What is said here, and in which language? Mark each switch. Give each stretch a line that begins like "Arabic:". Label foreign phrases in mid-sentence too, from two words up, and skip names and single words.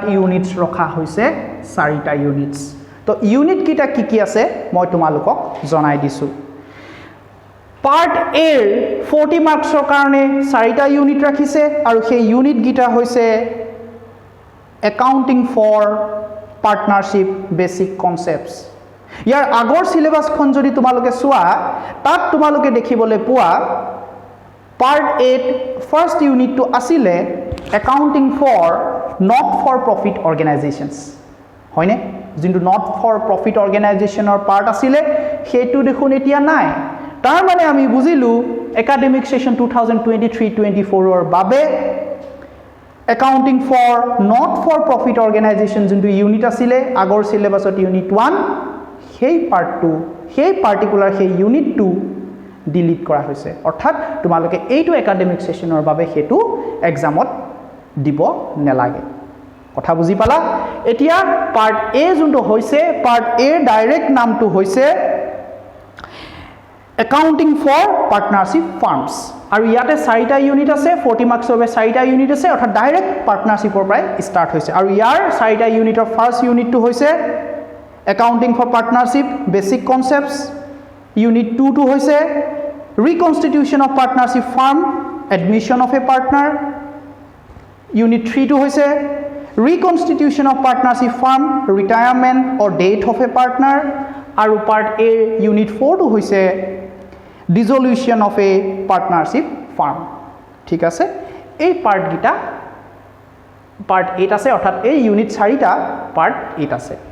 Assamese: ইউনিটস ৰখা হৈছে 4টা ইউনিটস তো ইউনিট কিটা কি আছে মই তোমালোকক জনাই দিছো
English: part A
Assamese: 40 মার্কসৰ কাৰণে 4টা ইউনিট ৰাখিছে আৰু সেই ইউনিট গিটা হৈছে
English: accounting for partnership basic concepts
Assamese: ইয়াৰ আগৰ সিলেবাসখন যদি তোমালোকে চোৱা তাত তোমালোকে দেখিবলৈ পোৱা
English: part A first
Assamese: ইউনিটটো আছিল
English: accounting for not for profit organizations
Assamese: হয়নে যোনটো
English: not for profit
Assamese: অৰ্গেনাইজেশনৰ পার্ট আছিল হেতু দেখুন এতিয়া নাই তাৰ মানে আমি বুজিলো
English: academic session
Assamese: 2023-24 ৰ বাবে
English: accounting for not for profit organization
Assamese: যোনটো ইউনিট আছিল আগৰ সিলেবাসত ইউনিট 1 সেই পাৰ্টটো সেই পাৰ্টিকুলাৰ সেই ইউনিটটো ডিলিট কৰা হৈছে অৰ্থাৎ তোমালোকে এইটো একাডেমিক সেশনৰ বাবে হেতু এক্সামত দিব নেলাগে কথা বুজি পালা এতিয়া
English: part A
Assamese: যোনটো হৈছে
English: part A
Assamese: ডাইৰেক্ট নামটো হৈছে
English: accounting for partnership firms
Assamese: আৰু ইয়াতে 4টা ইউনিট আছে 40 মাৰ্কছৰ বাবে 4টা ইউনিট আছে অৰ্থাৎ ডাইৰেক্ট পাৰ্টনাৰশ্বিপৰ পৰাই ষ্টাৰ্ট হৈছে আৰু ইয়াৰ 4টা ইউনিটৰ ফাৰ্ষ্ট ইউনিটটো হৈছে
English: accounting for partnership basic concepts
Assamese: ইউনিট 2 টো হৈছে
English: reconstitution of partnership firm admission of a partner
Assamese: ইউনিট 3 টো হৈছে
English: reconstitution of partnership firm retirement or death of a partner
Assamese: আৰু
English: part A
Assamese: ইউনিট 4 টো হৈছে
English: dissolution of a partnership firm
Assamese: ঠিক আছে এই পাৰ্ট গিটা পাৰ্ট 8 আছে অৰ্থাৎ এই ইউনিট 4টা পাৰ্ট 8 আছে